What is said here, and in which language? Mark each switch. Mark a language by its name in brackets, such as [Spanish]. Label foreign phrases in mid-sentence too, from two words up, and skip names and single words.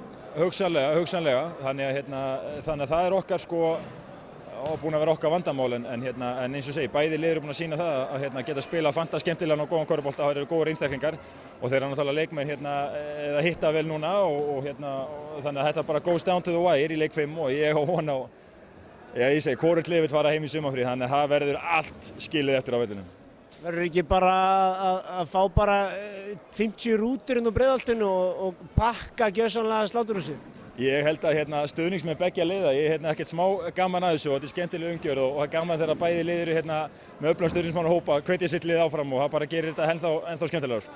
[Icelandic] Hugsanlega. Þannig að það er okkar búin að vera okkar vandamál en eins og segi, bæði lið eru búin að sýna það að geta spila fanta skemmtilegan og góðan körfubolta, það eru góðir einstaklingar og þeir eru náttúrulega leikmenn að hitta vel núna og þannig að þetta bara [English] goes down to the wire [Icelandic] í leik 5 og ég á von á, ég segi, hvorugt lið vill fara heim í sumarfrí þannig að það verður allt skilið eftir á vellinum. Verður ekki bara að fá bara 50 rútur inn á Breiðholtinu og pakka gjörsamlega sláturhúsið? Ég held að stuðningsmenn beggja liða, ég er ekkert smá gaman að þessu og þetta er skemmtileg umgjörð og það er gaman þegar bæði lið eru með öflugan stuðningsmannahópa hvetja sitt lið áfram og það bara gerir þetta ennþá skemmtilegra.